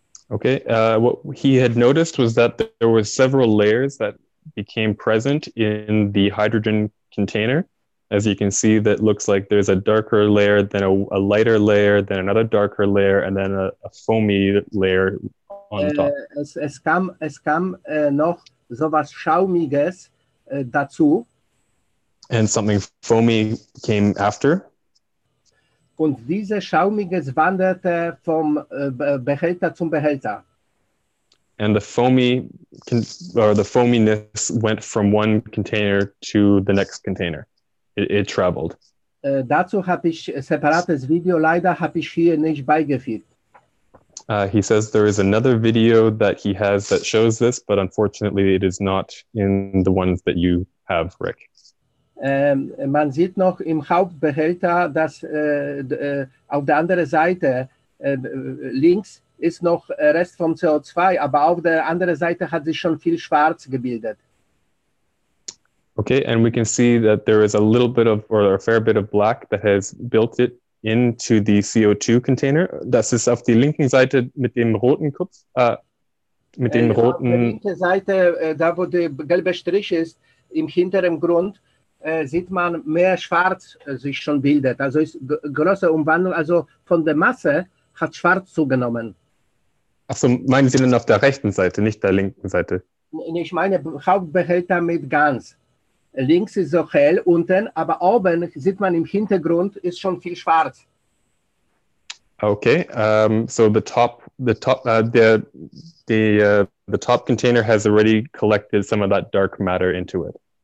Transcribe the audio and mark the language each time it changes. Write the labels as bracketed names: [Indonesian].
[English] Okay, what he had noticed was that there were several layers that became present in the hydrogen container. As you can see, that looks like there's a darker layer, then a lighter layer, then another darker layer, and then a foamy layer on top. [German] Es kam noch sowas Schaumiges dazu. [English] And something foamy came after. [German] Und dieses Schaumiges wanderte vom Behälter zum Behälter. [English] And the foaminess went from one container to the next container. It traveled. [German] Dazu habe ich ein separates Video, leider habe ich hier nicht beigefügt. [English] He says there is another video that he has that shows this, but unfortunately it is not in the ones that you have, Rick. [German] Man sieht noch im Hauptbehälter, dass auf der anderen Seite links ist noch Rest vom CO2, aber auf der anderen Seite hat sich schon viel Schwarz gebildet. [English] Okay, and we can see that there is a little bit of, or a fair bit of black that has built it into the CO2 container. [German] Das ist auf die linken Seite mit dem roten Kopf, mit dem roten... Auf der linken Seite, da wo der gelbe Strich ist, im hinteren Grund, sieht man mehr Schwarz sich schon bildet. Also ist große Umwandlung, also von der Masse hat Schwarz zugenommen. Achso, meinen Sie denn auf der rechten Seite, nicht der linken Seite? Ich meine Hauptbehälter mit ganz. Links ist so hell unten, aber oben sieht man im Hintergrund ist schon viel schwarz. [English] Okay, so the top container has already collected some of that dark matter into it.